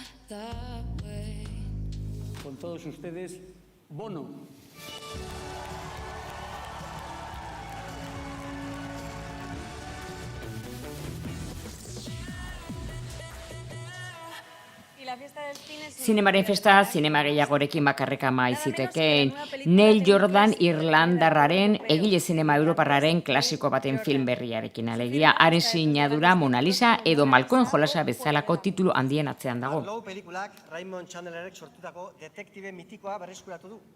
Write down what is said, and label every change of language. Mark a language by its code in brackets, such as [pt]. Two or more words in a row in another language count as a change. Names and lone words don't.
[es] Con todos ustedes, Bono. Y la fiesta del cine es... [eu] Zinemaren festa, zinema gehiagorekin bakarreka maizitekeen. Neil Jordan Irlandarraren egile zinema europarraren klasiko baten film berriarekin alegia. Haren sinadura Mona Lisa edo Malkoen jolasa bezalako titulu handien atzean dago. Marlowe pelikulak Raymond Chandlerrek sortutako detektibe mitikoa berreskuratu du.